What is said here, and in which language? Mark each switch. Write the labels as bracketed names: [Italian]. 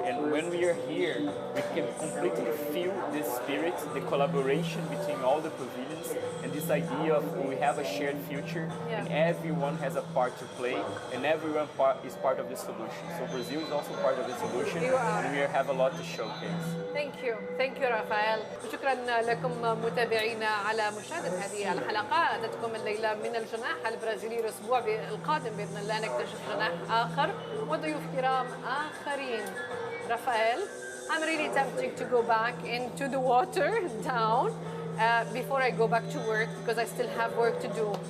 [English] And when we are here, we can completely feel the spirit, the collaboration between all the pavilions, and this idea of we have a shared future, and everyone has a part to play, and everyone is part of the solution. So Brazil is also part of the solution, and we have a lot to showcase. Thank you Raphael. [Arabic] وشكرا لكم متابعينا على مشاهدة هذه الحلقة. أتتكم الليلة من الجناح البرازيلي. الأسبوع القادم بإذن الله نكتشف جناح آخر وضيوف كرام آخرين. [English] Raphael, I'm really tempted to go back into the water down before I go back to work because I still have work to do.